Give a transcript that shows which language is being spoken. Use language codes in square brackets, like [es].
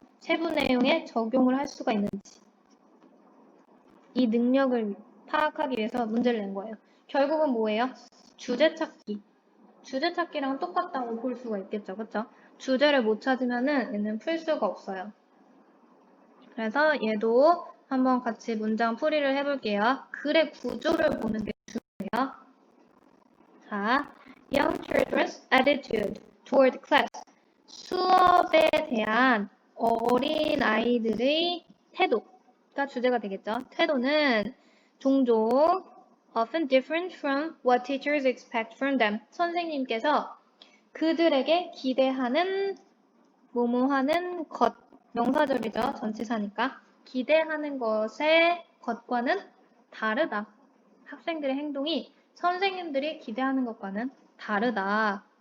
[ko] 세부 내용에 적용을 할 수가 있는지 이 능력을 파악하기 위해서 문제를 낸 거예요. 결국은 뭐예요? 주제 찾기. 주제 찾기랑 똑같다고 볼 수가 있겠죠. 그쵸? 주제를 못 찾으면은 얘는 풀 수가 없어요. 그래서 얘도 한번 같이 문장 풀이를 해볼게요. 글의 구조를 보는 게 중요해요. [en] 자, young children's attitude toward class. [ko] 수업에 대한 어린 아이들의 태도가 주제가 되겠죠. 태도는 종종 [en] often different from what teachers expect from them. [ko] 선생님께서 그들에게 기대하는 뭐뭐하는 것, 명사절이죠. 전치사니까. 기대하는 것과는 다르다. 학생들의 행동이 선생님들이 기대하는 것과는 다르다.